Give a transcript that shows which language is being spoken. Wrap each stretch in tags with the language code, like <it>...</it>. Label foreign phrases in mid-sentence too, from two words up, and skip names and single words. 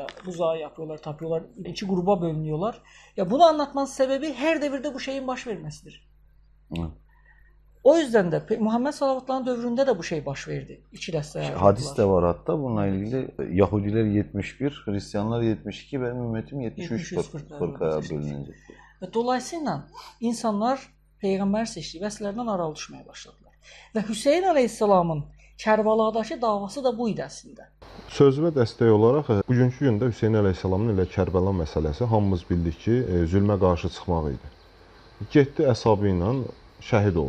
<tr>Buzağı yapıyorlar, tapıyorlar. İki gruba bölünüyorlar. Ya bunu anlatmanın sebebi her devirde bu şeyin baş vermesidir. Hı. O yüzden de Muhammed Sallallahu dövründe de bu şey</tr> <az>baş verdi.</az> <tr>İki deste hadis de var hatta bununla ilgili. Yahudiler 71, Hristiyanlar 72, benim ümmetim 73 fırkaya bölünecek.</tr> <az>Ve dolayısıyla insanlar Peyğəmbər seçdiyi vəsilərdən aralı düşməyə başladılar. Və Hüseyn Aleyhisselamın Kərbaladakı davası da bu idi əslində. Sözümə dəstək olaraq bugünkü gündə Hüseyn Əleyhisselamın ilə Kərbəla məsələsi hamımız bildik ki, zülmə qarşı çıxmaq idi. Getdi əshabı ilə şəhid oldu.</az>